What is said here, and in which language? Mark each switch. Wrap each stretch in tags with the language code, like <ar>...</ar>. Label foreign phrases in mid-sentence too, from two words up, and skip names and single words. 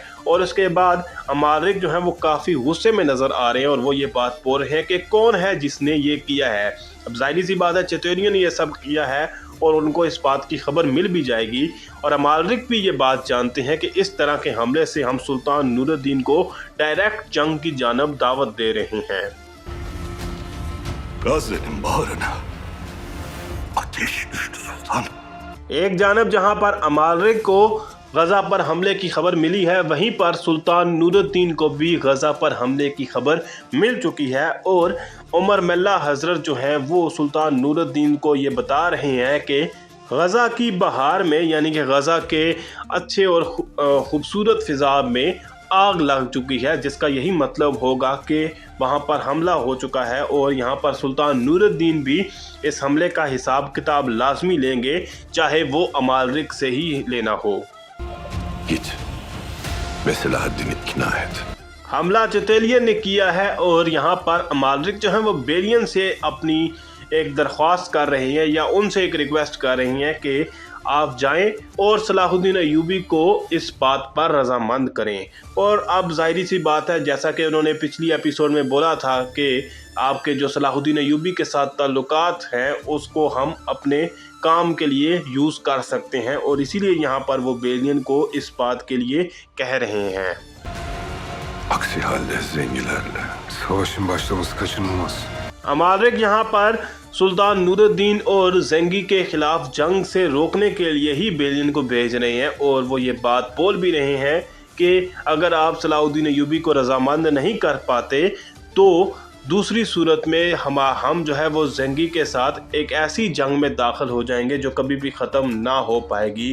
<hi>और उसके बाद अमालिक जो है वो काफ़ी गुस्से में नज़र आ रहे हैं और वो ये बात बोल रहे हैं कि कौन है जिसने ये किया है। अब जाहिर सी बात है चतेलियन ने ये सब किया है और उनको इस बात की खबर मिल भी जाएगी और अमालिक भी ये बात जानते हैं कि इस तरह के हमले से हम सुल्तान नूरुद्दीन को डायरेक्ट जंग की जानब दावत दे रहे हैं।</hi> <tr>Gazze'nin bağrına ateş düştü sultan.</tr> <hi>एक जानब जहां पर अमालिक को गज़ा पर हमले की खबर मिली है वहीं पर सुल्तान नूरुद्दीन को भी गज़ा पर हमले की खबर मिल चुकी है और उमर मल्ला हज़रत जो हैं वो सुल्तान नूरुद्दीन को ये बता रहे हैं कि गज़ा की बहार में यानी कि गज़ा के अच्छे और ख़ूबसूरत फ़िज़ा में आग लग चुकी है, जिसका यही मतलब होगा कि वहाँ पर हमला हो चुका है और यहाँ पर सुल्तान नूरुद्दीन भी इस हमले का हिसाब किताब लाजमी लेंगे चाहे वो अमालिक से ही लेना हो।</hi> <tr>Git ve Selahaddin'i ikna et.</tr> <hi>हमला चतेलियन ने किया है और यहाँ पर अमालिक जो है वो बेलियन से अपनी एक दरख्वास्त कर रहे हैं या उनसे एक रिक्वेस्ट कर रही हैं कि आप जाएं और सलाहुद्दीन अय्यूबी को इस बात पर रजामंद करें। और अब जाहिर सी बात है जैसा कि उन्होंने पिछली एपिसोड में बोला था कि आपके जो सलाहुद्दीन अय्यूबी के साथ ताल्लुकात हैं उसको हम अपने काम के लिए यूज़ कर सकते हैं और इसीलिए यहाँ पर वो बेलियन को इस बात के लिए कह रहे हैं।</hi> <tr>Aksi halde zengilerle savaşın başlaması kaçınılmaz.</tr> <hi>अमालिक यहाँ पर सुल्तान नूरुद्दीन और ज़ंगी के ख़िलाफ़ जंग से रोकने के लिए ही बेलियन को भेज रहे हैं और वो ये बात बोल भी रहे हैं कि अगर आप सलाहुद्दीन अय्यूबी को रजामंद नहीं कर पाते तो दूसरी सूरत में हम जो है वो ज़ंगी के साथ एक ऐसी जंग में दाखिल हो जाएंगे जो कभी भी ख़त्म ना हो पाएगी।</hi>